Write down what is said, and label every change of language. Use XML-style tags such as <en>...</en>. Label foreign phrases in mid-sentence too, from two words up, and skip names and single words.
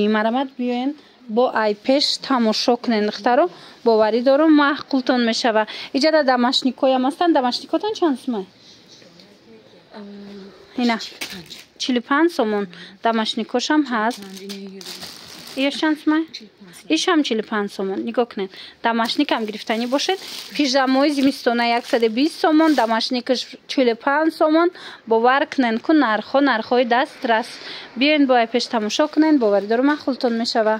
<tg>марамад биёен бо айпеш тамошо кунен духтаро. боварӣ дорум маҳқултон мешава. иҷада дамашникоям ҳастанд. дамашникотон чанд сомай? Ина 45 сомон дамашникошам ҳаст. ایش چند سومه؟ ایش هم 45 سومون. نگاه کنین. دماشنیک هم گرفتنی باشید. پیژامای زمستونه 120 سومون، دماشنیکش 45 سومون. باور کنین که نرخ‌های دست راست. بیاین با پیش تماشا کنین، باور دارم معقولتون میشه.</tg>